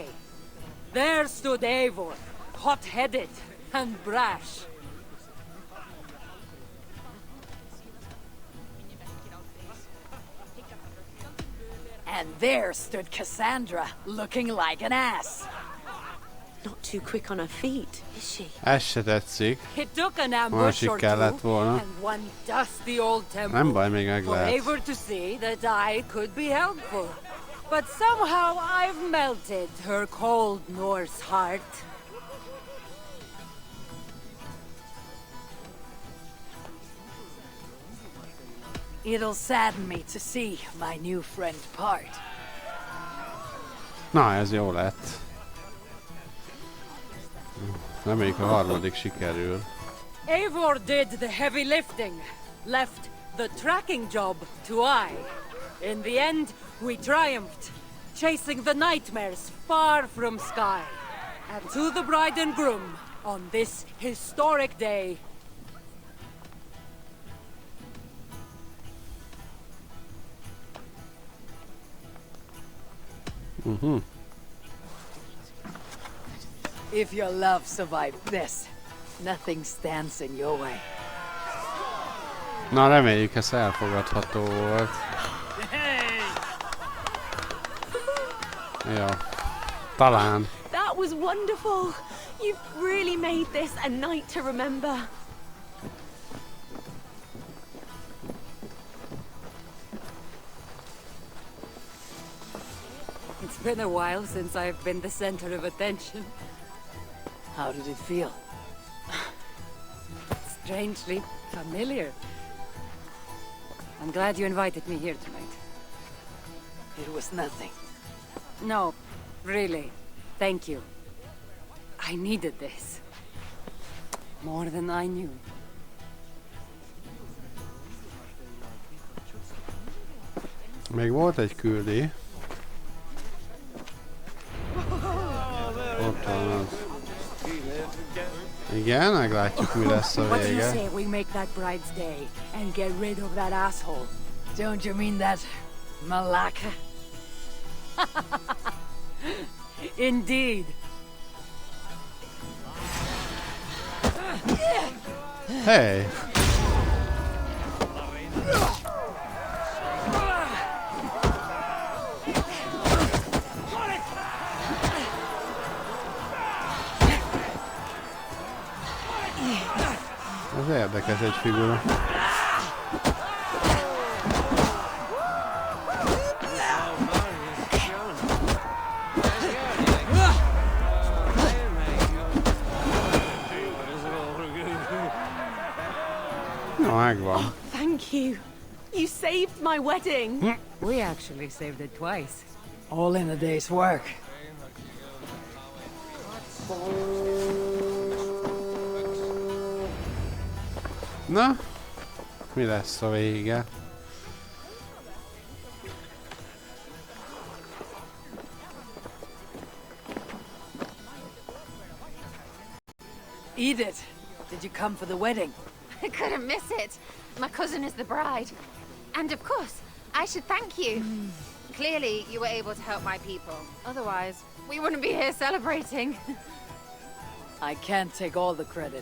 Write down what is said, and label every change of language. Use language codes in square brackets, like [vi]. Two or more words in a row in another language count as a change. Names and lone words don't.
[en] There stood Eivor, hot-headed and brash. And there stood Cassandra, looking like an ass. Not too quick on her feet, is she? [hu] Ez se tetszik. [en] It took an ambush [hu] Másik [en] or [hu] kellett [en] two, [hu] volna. [en] and one dusty old temple. [hu] Nem baj, még meg [en] For [hu] lehet. [en] Eivor to see that I could be helpful. But somehow I've melted her cold Norse heart. It'll sadden me to see my new friend part. [hu] Na, ez jó lett. Reméljük a harmadik sikerül. [en] Eivor did the heavy lifting, left the tracking job to I. In the end, we triumphed, chasing the nightmares far from Sky. And to the bride and groom, on this historic day, If your love survived this, nothing stands in your way. [hu] Na, reméljük, ez elfogadható volt. Jó. Talán. [en] That was wonderful. You've really made this a night to remember. It's been a while since I've been the center of attention. How did it feel? Strangely familiar. I'm glad you invited me here tonight. It was nothing. No, really. Thank you. I needed this. More than I knew. [hu] Még volt egy küldi. Ott van az. Igen, meglátjuk, mi lesz a [en] What do you [hu] vége. [en] say we make that bride's day and get rid of that asshole? Don't you mean that Malaka? Indeed. Hey! [hu] Ez érdekes egy figura. Na, megvan. [en] Thank you. You saved my wedding. We actually saved it twice. All in a day's work. [hu] Na, mi lesz a vége? [en] Edith, did you come for the wedding? I couldn't miss it. My cousin is the bride. And of course, I should thank you. Clearly, you were able to help my people. Otherwise, we wouldn't be here celebrating. I can't take all the credit.